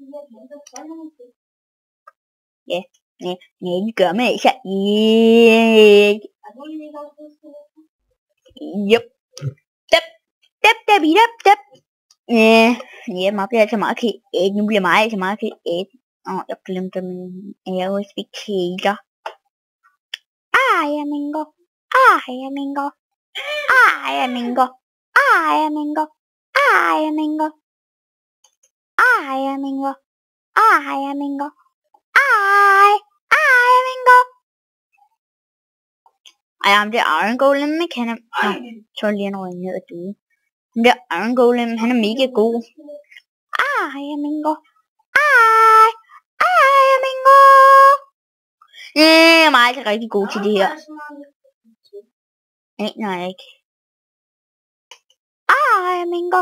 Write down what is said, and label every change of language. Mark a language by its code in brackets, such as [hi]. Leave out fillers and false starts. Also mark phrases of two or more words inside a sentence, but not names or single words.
[da] Ja, det gør man ikke. Yep. Ja, mig bliver altså meget kæt. Nu bliver mig altså meget kæt. Jeg glemte min aerospikator. Ej, Mingo. Ej, Mingo. Ej, Mingo. Ej, Mingo. Ej, Mingo. Ej, Mingo. Ej, Mingo. Ej, Mingo. Ej, ham der Iron Golem, ikke? Han er... så lige en røg ned og døde. Ham der Iron Golem, han er mega god. Ej, Mingo. Ej, Mingo. Jeg er meget rigtig god til det her. Nej, ikke. Ej, Mingo.